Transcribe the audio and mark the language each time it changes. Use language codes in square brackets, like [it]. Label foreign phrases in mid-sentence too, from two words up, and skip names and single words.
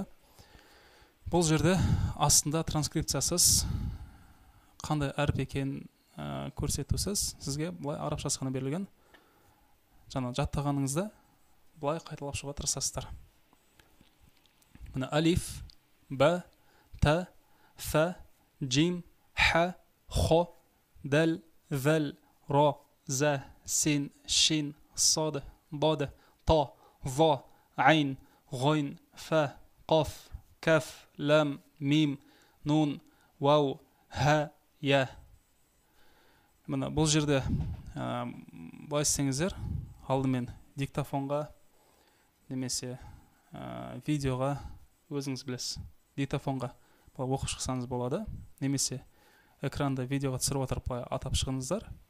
[kk] Бұл жерде астында транскрипциясыз қандай әріп екенін көрсетусіз сізге былай арабшасы ғана берілген. Жаңа жаттағаныңызда былай қайталап шығуға тырысасыздар. [ar] Мына ألف، باء، تاء, фа, جيم، حاء، خاء، دال، ذال، راء، زاي، سين، شين، صاد، ضاد، طاء, ظاء، عين، غين، فاء، قاف، كاف، لام، ميم, نون، واو، هاء، ياء. [kk] Мына бұл жерде былай істеңіздер, алдымен диктофонға немесе видеоға өзіңіз білесіз. Диктофонға былай оқып шықсаңыз болады, немесе экранда видеоға түсіріп отырып былай атап шығыңыздар.